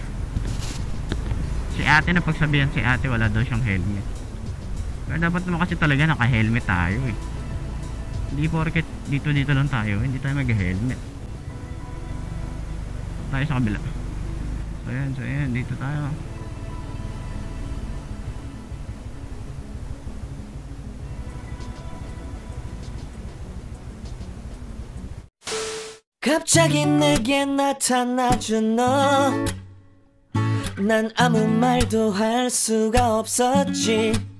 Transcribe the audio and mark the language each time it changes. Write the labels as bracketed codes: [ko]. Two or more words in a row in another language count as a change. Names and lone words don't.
[tl] Si ate, na pagsabihan si ate wala daw siyang helmet. Pero dapat naman kasi talaga naka-helmet tayo eh. Hindi porket dito lang tayo, hindi tayo mag-helmet. Tayo sa kabila. So ayan, dito tayo. [ko] 갑자기 내게 나타나준 너, 난 아무 말도 할 수가 없었지.